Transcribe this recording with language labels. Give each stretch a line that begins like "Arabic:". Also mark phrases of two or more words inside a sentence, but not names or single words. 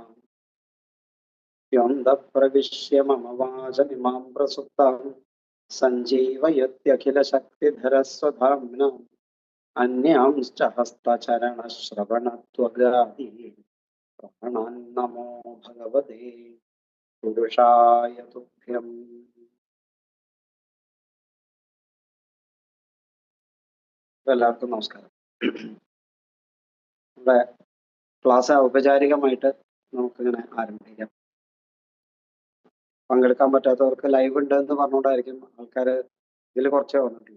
Sanskrit: योऽन्तःप्रविश्य मम वाचमिमां प्रसुप्तां सञ्जीवयत्यखिलशक्तिधरस्वधाम्ना अन्यांश्च हस्तचरणश्रवणत्वगादीन् प्राणान् नमो भगवते पुरुषाय तुभ्यम्।
Malayalam: എല്ലാവർക്കും നമസ്കാരം. നമ്മുടെ ക്ലാസ് ഔപചാരികമായിട്ട് നമുക്കിങ്ങനെ ആരംഭിക്കാം. പങ്കെടുക്കാൻ പറ്റാത്തവർക്ക് ലൈവ് ഉണ്ട് എന്ന് പറഞ്ഞുകൊണ്ടായിരിക്കും ആൾക്കാർ ഇതിൽ കുറച്ചേ വന്നിട്ടുള്ളൂ.